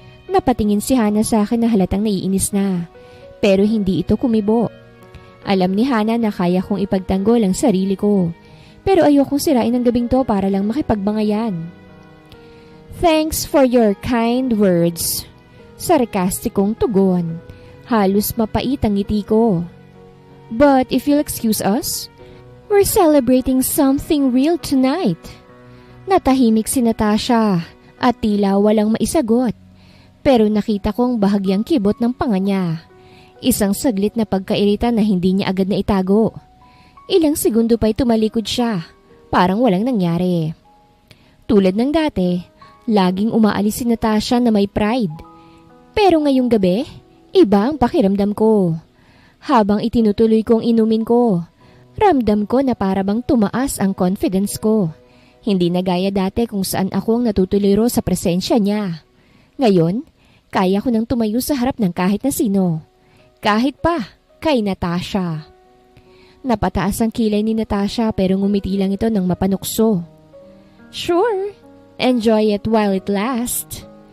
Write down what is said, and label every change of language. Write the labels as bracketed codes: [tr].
[tl] Napatingin si Hana sa akin na halatang naiinis na, pero hindi ito kumibo. Alam ni Hana na kaya kong ipagtanggol ang sarili ko, pero ayokong sirain ang gabing to para lang makipagbangayan. [en] Thanks for your kind words. [tl] Sarkastikong tugon. Halos mapait ang ngiti ko. [en] But if you'll excuse us, we're celebrating something real tonight. [tl] Natahimik si Natasha at tila walang maisagot. Pero nakita kong bahagyang kibot ng panga niya. Isang saglit na pagkairita na hindi niya agad na itago. Ilang segundo pa'y tumalikod siya. Parang walang nangyari. Tulad ng dati, laging umaalis si Natasha na may pride. Pero ngayong gabi, iba ang pakiramdam ko. Habang itinutuloy kong inumin ko, ramdam ko na parabang tumaas ang confidence ko. Hindi na gaya dati kung saan ako ang natutuliro sa presensya niya. Ngayon, kaya ko nang tumayo sa harap ng kahit na sino. Kahit pa kay Natasha. Napataas ang kilay ni Natasha pero ngumiti lang ito ng mapanukso. [en] Sure, enjoy it while it lasts.